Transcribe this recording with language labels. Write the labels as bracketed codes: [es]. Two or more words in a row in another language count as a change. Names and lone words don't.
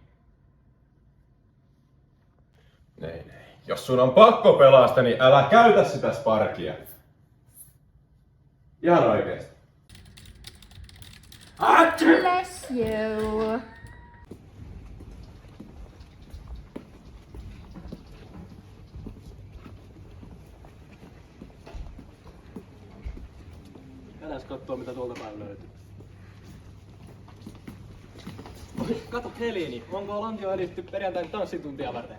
[sv] Nej. [fi] Jos sun on pakko pelastaa, niin älä käytä sitä sparkia. Ihan oikeesti. [en] Bless you. [fi] Käydään kattoo mitä tuolta päin löytyy. Kato Helini, onko lantio edisty perjantain tanssituntia varten?